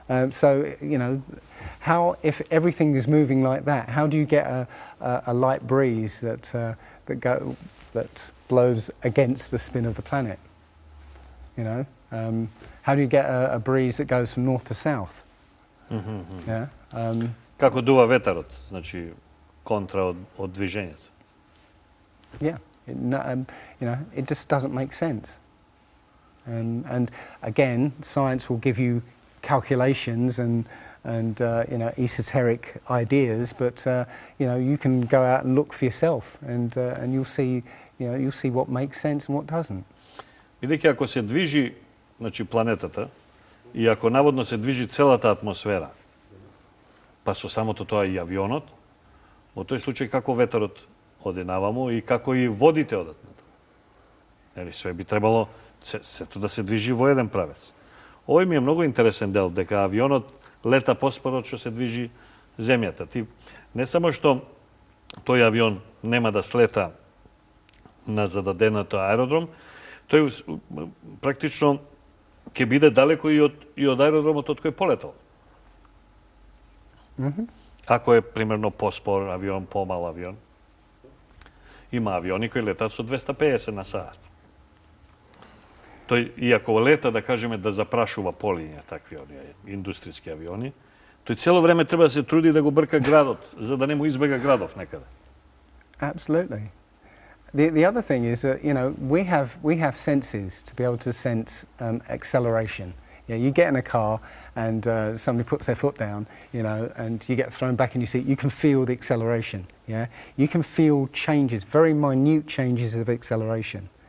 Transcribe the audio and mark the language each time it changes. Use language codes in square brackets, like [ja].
[en] So how, if everything is moving like that, how do you get a light breeze that blows against the spin of the planet? How do you get a breeze that goes from north to south? Yeah. [mk] Како дува ветерот, значи контра од движењето. [en] Yeah. It just doesn't make sense. And again, science will give you calculations and esoteric ideas, but you can go out and look for yourself, and you'll see what makes sense and what doesn't. [mk] Бидејќи ако се движи, значи планетата, и ако наводно се движи целата атмосфера, па со самото тоа и авионот, во тој случај како ветерот оди наваму и како и водите одат натаму. Све би требало сето да се движи во еден правец. Овој ми е многу интересен дел, дека авионот лета поспоро што се движи земјата. Ти не само што тој авион нема да слета на зададеното аеродром, Тој практично ќе биде далеко и од аеродромот од кој полетал. Ако е примерно поспор авион, помал авион. Има авиони кои летат со 250 на сат. Тој, иако лета, да кажеме, да запрашува полиња такви индустријски авиони, тој цело време треба да се труди да го брка градот, за да не му избега градов некаде. [en] Absolutely. The other thing is that, you know, we have senses to be able to sense acceleration. Yeah, you get in a car and somebody puts their foot down, you know, and you get thrown back in your seat. You can feel the acceleration. Yeah, you can feel changes, very minute changes of acceleration.